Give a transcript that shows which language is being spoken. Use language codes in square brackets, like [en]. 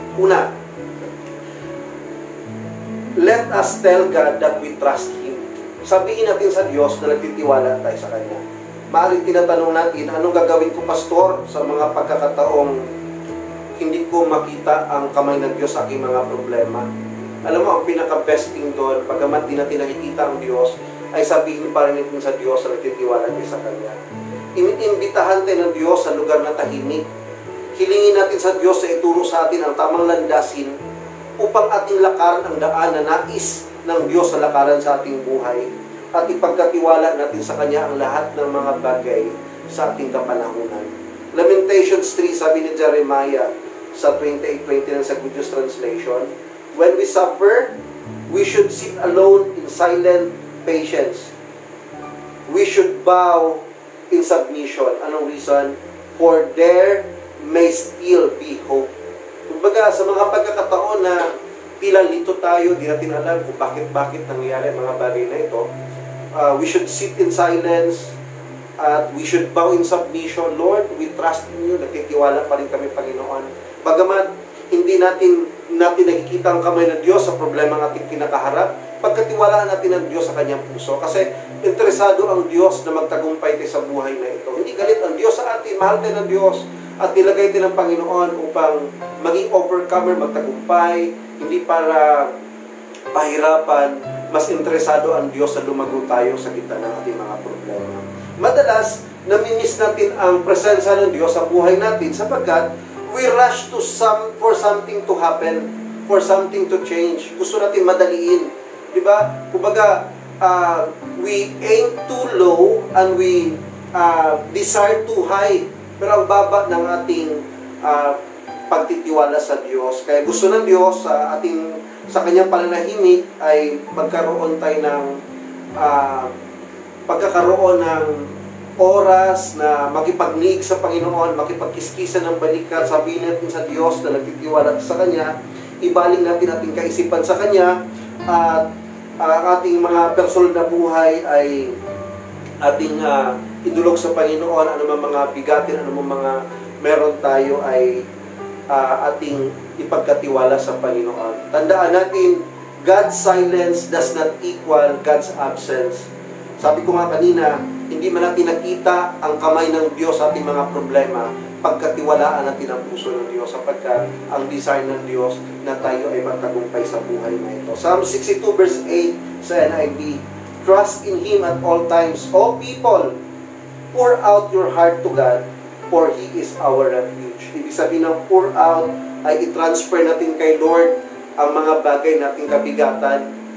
[en] Una, let us tell God that we trust Him. [tl] Sabihin natin sa Diyos na nagtitiwala tayo sa Kanya. Maaaring tinatanong natin, anong gagawin ko, pastor, sa mga pagkakataong hindi ko makita ang kamay ng Diyos sa aking mga problema? Alam mo, ang pinaka-best thing doon, pagamat di natin nakikita ang Diyos, ay sabihin pa rin natin sa Diyos na nagtitiwala tayo sa Kanya. Inimbitahan tayo ng Diyos sa lugar na tahimik. Hilingin natin sa Diyos na ituro sa atin ang tamang landasin upang ating lakaran ang daan na nais ng Diyos sa lakaran sa ating buhay at ipagkatiwala natin sa Kanya ang lahat ng mga bagay sa ating kapanahunan. [en] Lamentations 3, [tl] sabi ni Jeremiah [en] sa 28:29 sa Good News Translation, when we suffer, we should sit alone in silent patience. We should bow in submission. [tl] Anong reason? [en] For there may still be hope. [tl] Kumbaga, sa mga pagkakataon na tila lito tayo, di natin alam kung bakit nangyayari ang mga bagay na ito, [en] we should sit in silence at we should bow in submission. Lord, we trust in you. [tl] Nagtitiwala pa rin kami, Panginoon. Bagaman hindi natin nakikita ang kamay ng Diyos sa problema ng ating kinakaharap, pagkatiwalaan natin ang Diyos sa Kanyang puso. Kasi interesado ang Diyos na magtagumpay tayo sa buhay na ito. Hindi galit ang Diyos sa atin. Mahal tayo ng Diyos. At nilagay tayo ng Panginoon upang maging overcomer, magtagumpay, hindi para pahirapan. Mas interesado ang Diyos na lumago tayo sa gitna ng ating mga problema. Madalas, namimiss natin ang presensya ng Diyos sa buhay natin sapagkat [en] we rush for something to happen, for something to change. [tl] Gusto natin madaliin. Diba? [en] Kumbaga, we aim too low and we desire too high. [tl] Pero ang baba ng ating pagtitiwala sa Diyos. Kaya gusto ng Diyos sa Kanyang pananahimik ay magkaroon tayo ng pagkakaroon ng oras na makipagnig sa Panginoon, makipagkiskisan ng balikat, sabihin natin sa Diyos na nagtitiwala sa Kanya, ibaling natin ating kaisipan sa Kanya, at ang ating mga personal na buhay ay ating idulog sa Panginoon. Ano mang mga bigatin, ano mang mga meron tayo ay ating ipagkatiwala sa Panginoon. Tandaan natin, [en] God's silence does not equal God's absence. [tl] Sabi ko nga kanina, hindi man natin nakita ang kamay ng Diyos sa ating mga problema, pagkatiwalaan natin ang puso ng Diyos sapagkat ang desire ng Diyos na tayo ay magtagumpay sa buhay na ito. [en] Psalm 62 verse 8 sa NIV, trust in Him at all times, O people, pour out your heart to God, for He is our refuge. [tl] Ibig sabihin ng pour out ay i-transfer natin kay Lord ang mga bagay nating kabigatan.